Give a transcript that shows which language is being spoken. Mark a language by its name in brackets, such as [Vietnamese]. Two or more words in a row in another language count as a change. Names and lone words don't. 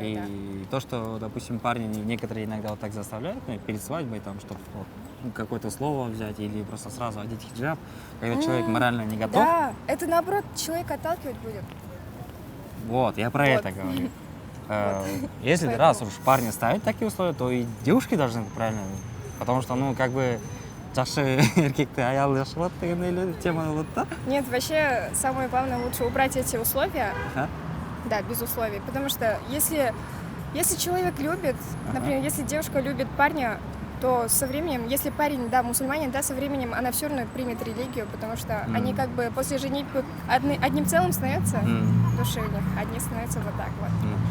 [Russian] И то, что, допустим, парни некоторые иногда вот так заставляют, ну, перед свадьбой, там, чтобы вот, какое-то слово взять или просто сразу одеть хиджаб, когда человек морально не готов. Да, это наоборот человека отталкивать будет. Вот, я про Вот. это говорю. Если Поэтому. раз уж парни ставят такие условия, то и девушки должны это правильно. Потому что, ну, как бы, [Kyrgyz] жакшы эркекти аял жашылат деген эле тема болот да. [Russian] Нет, вообще самое главное лучше убрать эти условия. Ага. Да, без условий. Потому что если человек любит, Ага. например, если девушка любит парня, то со временем, если парень, да, мусульманин, да, со временем она все равно примет религию, потому что они как бы после женитьбы одним целым становятся, в душе у них, одни становятся вот так вот.